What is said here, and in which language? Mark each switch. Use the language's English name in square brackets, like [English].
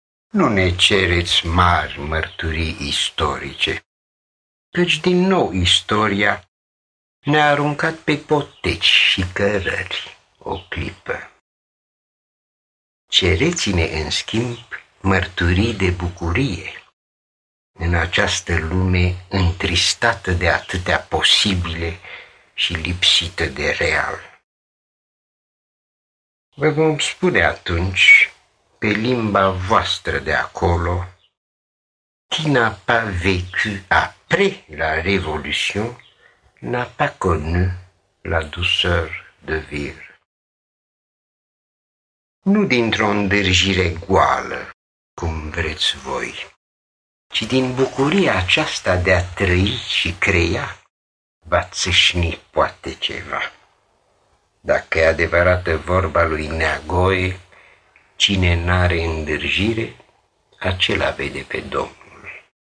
[Romanian] Nu ne cereți mari mărturii istorice, căci din nou istoria ne-a aruncat pe poteci și cărări o clipă. Cereți-ne, în schimb, mărturii de bucurie în această lume întristată de atâtea posibile și lipsită de real. Vă vom spune atunci, pe limba voastră de acolo, [French] qui n'a pas vécu après la révolution n'a pas connu la douceur de vivre. [Romanian] Nu dintr-o îndârjire goală, cum vreți voi, ci din bucuria aceasta de a trăi și crea, va țâșni poate ceva. Dacă e adevărată vorba lui Neagoe, cine n-are îndârjire, acela vede pe Domnul.